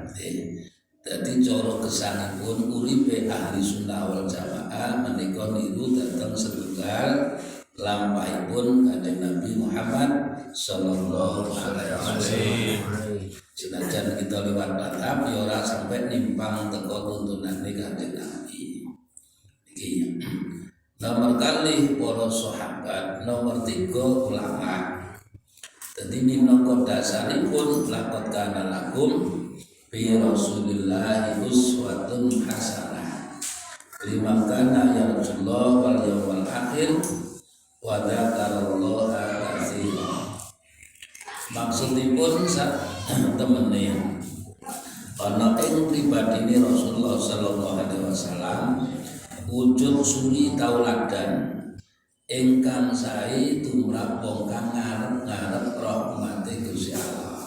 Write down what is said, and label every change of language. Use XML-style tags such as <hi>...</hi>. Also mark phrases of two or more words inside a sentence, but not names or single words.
<jv>Dadi cara kesangipun uripe</jv> <ar>أهل السنة والجماعة</ar> <jv>menika niru dhateng setunggal lampahipun Kanjeng Nabi Muhammad</jv> <ar>صلى الله عليه وسلم.</ar> <jv>Senajan kita lewat madhab ya ora sampai nimpang teko tuntunane Kanjeng Nabi. Iki nomor kalih para sahabat, nomor 3 ulama. Dadi minangka dasaripun</jv> <ar>لقد كان لكم في رسول الله أسوة حسنة لمن كان يرجو الله واليوم الآخر وذكر الله كثيرا.</ar> <jv>Maksudipun temene ana ing pribadine Rasulullah</jv> <ar>صلى الله عليه وسلم</ar> <jv>wujud suri tauladan ingkang sae tumrap wong kang ngarep rahmate Gusti Allah.</jv>